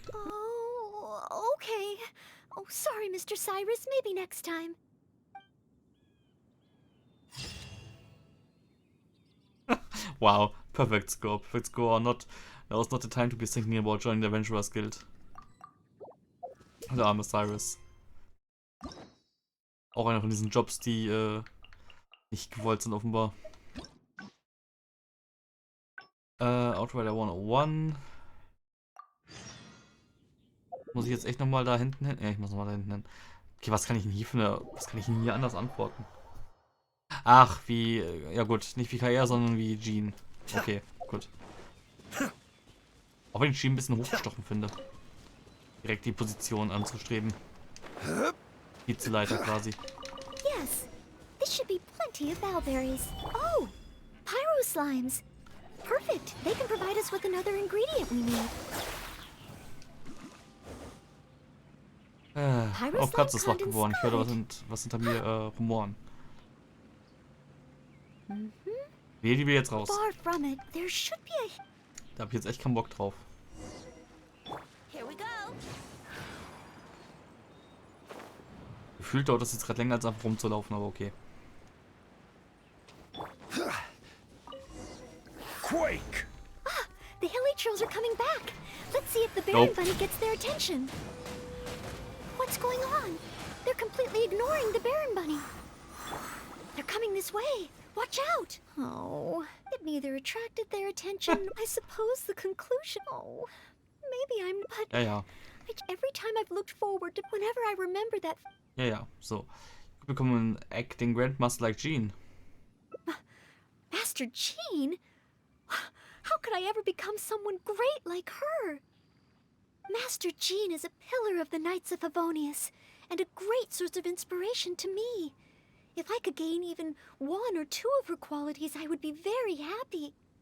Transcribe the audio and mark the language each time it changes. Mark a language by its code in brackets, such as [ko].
[en] Oh, okay. Oh, sorry, Mr. Cyrus. Maybe next time. Wow, perfect score. Perfect score. Not, that was not the time to be thinking about joining the Adventurers Guild. [de] Der arme Cyrus. Auch einer von diesen Jobs, die nicht gewollt sind, offenbar. [en] Outrider 101. [de] Muss ich jetzt echt nochmal da hinten hin? Ja, ich muss nochmal da hinten hin. Okay, was kann ich denn hier anders antworten? Ach, wie, ja gut, nicht wie KR, sondern wie Jean. Okay, gut. Auch wenn ich Jean ein bisschen hochgestochen finde. Direkt die Position anzustreben. Vizeleiter quasi. [en] Yes, this should be plenty of bowberries. Oh, pyro slimes. Perfect. They can provide us with another ingredient we need. [de] Auch Katze ist wach geworden. Ich höre, was hinter mir rumoren. Nee, die will jetzt raus. [en] Far from it, there should be a... [de] Da hab ich jetzt echt keinen Bock drauf. [en] Here we go. [de] Gefühlt dauert das jetzt gerade länger als einfach rumzulaufen, aber okay. [en] Quake! The hilly trolls are coming back. Let's see if the Baron Bunny gets their attention. What's going on? They're completely ignoring the Baron Bunny. They're coming this way. Watch out! Oh, it neither attracted their attention. I suppose the conclusion... Oh, maybe I'm... But [de] Ja. [en] every time I've looked forward to... Whenever I remember that... [de] Ja, so. Ich bekomme einen Acting Grandmaster like Jean. [en] Master Jean? How could I ever become someone great like her? Master Jean is a pillar of the Knights of Favonius, and a great source of inspiration to me. If I could gain even 1 or 2 of her qualities, I would be very happy.